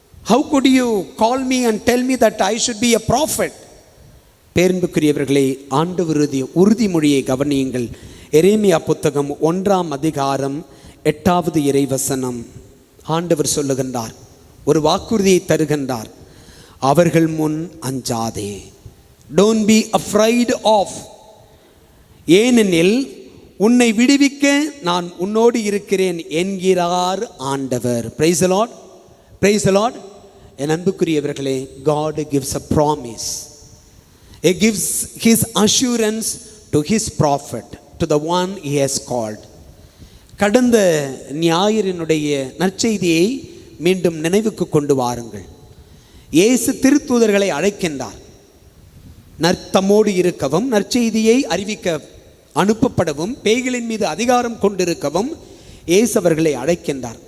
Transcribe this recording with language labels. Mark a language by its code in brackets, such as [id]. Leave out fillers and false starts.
[en] How could you call me and tell me that I should be a prophet? [ta] பேரன்புக்குரியவர்களே, ஆண்டவருடைய உறுதிமொழியை கவனியுங்கள். எரேமியா புத்தகம் 1ஆம் அதிகாரம் 8வது இறைவசனம். ஆண்டவர் சொல்லுகின்றார், ஒரு வாக்குறுதியை தருகின்றார். அவர்கள் முன் அஞ்சாதே. [en] Don't be afraid of. [ta] ஏனெனில் உன்னை விடுவிக்க நான் உன்னோடு இருக்கிறேன் என்கிறார் ஆண்டவர். [en] Praise the Lord. Praise the Lord. [ta] என் அன்புக்குரியவர்களே, [en] God gives a promise. He gives his assurance to his prophet, to the one he has called. [ta] கடந்த ஞாயிறினுடைய நற்செய்தியை மீண்டும் நினைவுக்கு கொண்டு வாருங்கள். இயேசு திருத்தூதர்களை அழைக்கின்றார். தம்மோடு இருக்கவும், நற்செய்தியை அறிவிக்க அனுப்பப்படவும், பேய்களின் மீது அதிகாரம் கொண்டிருக்கவும் இயேசு அவர்களை அழைக்கின்றார்.